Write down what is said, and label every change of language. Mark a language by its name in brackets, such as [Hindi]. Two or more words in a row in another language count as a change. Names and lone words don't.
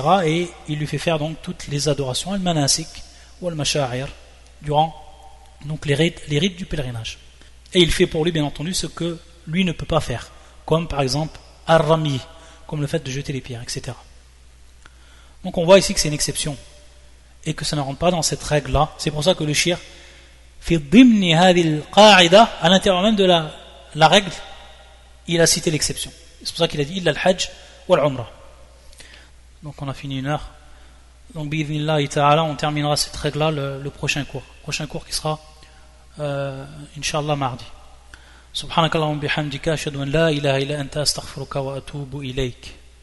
[French] Et il lui fait faire donc toutes les adorations, al-manasik ou al-masha'ir, durant donc les rites du pèlerinage. Et il fait pour lui bien entendu ce que lui ne peut pas faire, comme par exemple ar-rami, comme le fait de jeter les pierres, etc. Donc on voit ici que c'est une exception et que ça ne rentre pas dans cette règle là. C'est pour ça que le [Arabic] شير في ضمن هذه القاعدة, [French] à l'intérieur même de la règle, il a cité l'exception. C'est pour ça qu'il a dit [Arabic] إلا الحج والعمرة. [French] Donc on a fini 1 heure. Donc [Arabic] بإذن الله تعالى, [French] on terminera cette règle là le prochain cours. Prochain cours qui sera Inch'Allah mardi. [Arabic] سبحانك اللهم بحمدك أشهد أن لا إله إلا أنت أستغفرك وأتوب إليك.